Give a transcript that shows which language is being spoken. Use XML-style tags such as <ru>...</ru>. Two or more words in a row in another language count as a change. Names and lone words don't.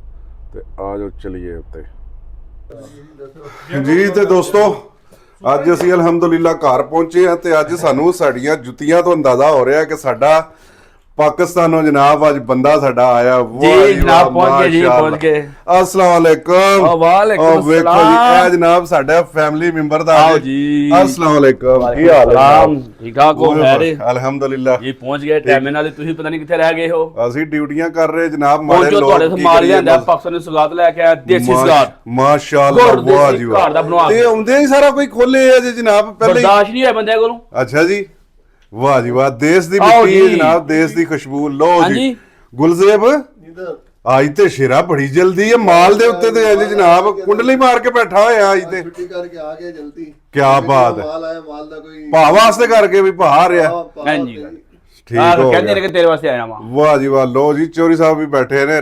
<pa>ਤੋ ਆ ਜਾਓ ਚਲੀਏ ਉੱਤੇ ਜੀ। ਤੋ ਦੋਸਤੋਂ ਅੱਜ ਅਸੀਂ ਅਲਹਮਦੁਲਿੱਲਾਹ ਘਰ ਪਹੁੰਚੇ ਹੈਂ। ਤੋ ਅੱਜ ਸਾਨੂੰ ਸਾਡੀਆਂ ਜੁੱਤੀਆਂ ਤੋਂ ਅੰਦਾਜ਼ਾ ਹੋ ਰਿਹਾ ਹੈ ਕਿ ਸਾਡਾ ਪਾਕਿਸਤਾਨੋਂ ਜਨਾਬ ਅੱਜ ਬੰਦਾ ਸਾਡਾ ਆਇਆ। ਜੀ ਜਨਾਬ ਪਹੁੰਚ ਗਏ ਜੀ, ਪਹੁੰਚ ਗਏ।</pa> <ar>السلام عليكم.</ar> <pa>वालेकुम ਵੇਖੋ ਜੀ ਏ ਜਨਾਬ ਸਾਡਾ</pa> <en>family member</en> <pa>दा ਆਓ ਜੀ।</pa> <ar>السلام عليكم,</ar> <pa>ਕੀ ਹਾਲ ਹੈ? ਠੀਕ ਠਾਕ ਹੋ? ਖ਼ੈਰ अल्हम्दुलिल्लाह ਜੀ ਪਹੁੰਚ ਗਏ ਟਾਈਮ ਨਾਲ। ਤੁਸੀਂ ਪਤਾ ਨਹੀਂ ਕਿੱਥੇ ਰਹਿ ਗਏ ਹੋ। ਅਸੀਂ ਡਿਊਟੀਆਂ ਕਰ ਰਹੇ ਜਨਾਬ। ਮਾੜੇ ਪਹੁੰਚੋ ਲੋਕ ਤੁਹਾਡੇ ਸਮਾਨ ਲਿਆਂਦਾ ਪਾਕਿਸਤਾਨੀ ਸਗਾਤ ਲੈ ਕੇ ਆਇਆ, ਦੇਸੀ ਸਗਾਤ ਮਾਸ਼ਾਅੱਲਾ। ਵਾਹ ਜੀ ਘਰ ਦਾ ਬਣਵਾ ਤੇ ਆਉਂਦੇ ਹੀ ਸਾਰਾ ਕੋਈ ਖੋਲੇ ਆ ਜੀ ਜਨਾਬ ਪਹਿਲੇ। ਬਰਦਾਸ਼ਤ ਨਹੀਂ ਹੈ ਬੰਦਿਆਂ ਕੋਲੋਂ। ਅੱਛਾ ਜੀ, ਵਾਹ ਜੀ ਵਾਹ। ਦੇਸ਼ ਦੀ ਮਿੱਟੀ ਹੈ ਜਨਾਬ, ਦੇਸ਼ ਦੀ ਖ਼ੁਸ਼ਬੂ। ਲੋ ਜੀ ਗੁਲਜ਼ੇਬ ਇੱਧਰ ਅੱਜ ਤੇ ਸ਼ੇਰਾ ਬੜੀ ਜਲਦੀ ਹੈ ਮਾਲ ਦੇ ਉੱਤੇ ਤੇ ਅੱਜ ਜਨਾਬ ਕੁੰਡਲੀ ਮਾਰ ਕੇ ਬੈਠਾ ਹੋਇਆ ਅੱਜ ਤੇ ਛੁੱਟੀ ਕਰਕੇ ਆ ਗਿਆ ਜਲਦੀ ਕਿਆ ਬਾਤ ਹੈ। ਮਾਲ ਆਇਆ, ਮਾਲ ਦਾ ਕੋਈ ਭਾ ਵਾਸਤੇ ਕਰਕੇ ਵੀ ਭਾ ਰਿਹਾ ਹਾਂਜੀ। ਠੀਕ ਆਹ ਹੋ ਕਹਿੰਦੇ ਗਿਆ। ਨੇ ਕਿ ਤੇਰੇ ਵਾਸਤੇ ਆਇਆ ਵਾਂ। ਵਾਹ ਜੀ ਵਾਹ। ਲੋ ਜੀ ਚੋਰੀ ਸਾਹਿਬ ਵੀ ਬੈਠੇ ਨੇ।</pa>